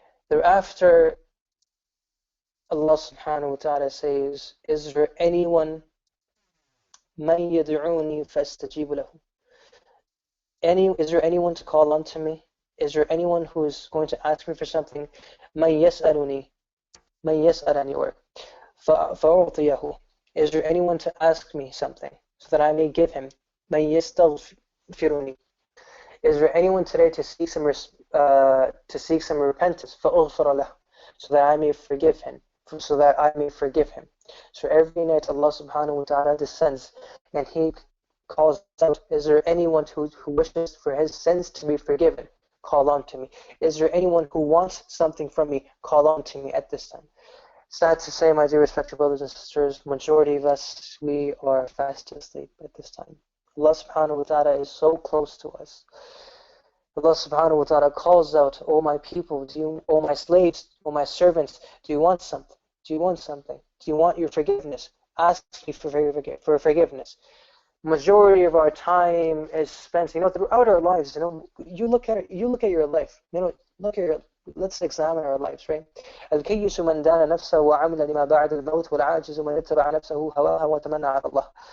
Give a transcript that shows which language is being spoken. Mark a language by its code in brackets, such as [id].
[en] Thereafter Allah subhanahu wa ta'ala says, is there anyone [ar] مَن يَدْعُونِي فَاسْتَجِيبُ لَهُ? [en] Is there anyone to call unto me? Is there anyone who is going to ask me for something? [ar] مَن يَسْأَلُنِي or فَأُعْطِيَهُ. [en] Is there anyone to ask me something so that I may give him? [ar] مَن يَسْتَغْفِرُنِي. [en] Is there anyone today to seek some repentance? [ar] فَأُغْفَرَ لَهُ. [en] So that I may forgive him. So every night Allah subhanahu wa ta'ala descends and He calls out, is there anyone who wishes for his sins to be forgiven? Call on to me. Is there anyone who wants something from me? Call on to me at this time. Sad to say, my dear respected brothers and sisters, majority of us, we are fast asleep at this time. Allah subhanahu wa ta'ala is so close to us. Allah subhanahu wa ta'ala calls out, O my people, O my slaves, O my servants, do you want something? Do you want something? Do you want your forgiveness? Ask me for forgiveness. Majority of our time is spent, throughout our lives. You look at your life. Let's examine our lives, right? [ar] الكيس من دان نفسه وعمل لما بعد الموت والعاجز من اتبع نفسه هواها وتمنى على الله.